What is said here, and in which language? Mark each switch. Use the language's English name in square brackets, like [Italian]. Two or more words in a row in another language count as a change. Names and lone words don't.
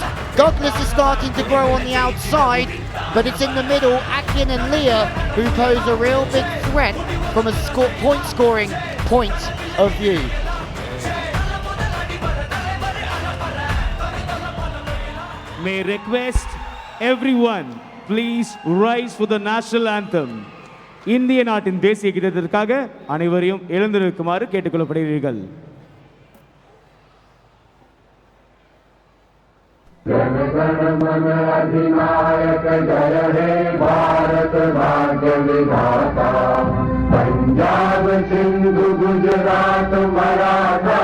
[English] Douglas is starting to grow on the outside, but it's in the middle, Akin and Leah, who pose a real big threat from a point-scoring point of view. May request everyone please rise for the national anthem. [Tamil] இந்திய நாட்டின் தேசிய கீதத்திற்காக அனைவரையும் எழுந்திருக்குமாறு கேட்டுக்கொள்ளப்படுகிறீர்கள். [Bangla] জন গণ মন অধিনায়ক জয় হে ভারত ভাগ্য বিধাতা পঞ্জাব সিন্ধু গুজরাট মরাঠা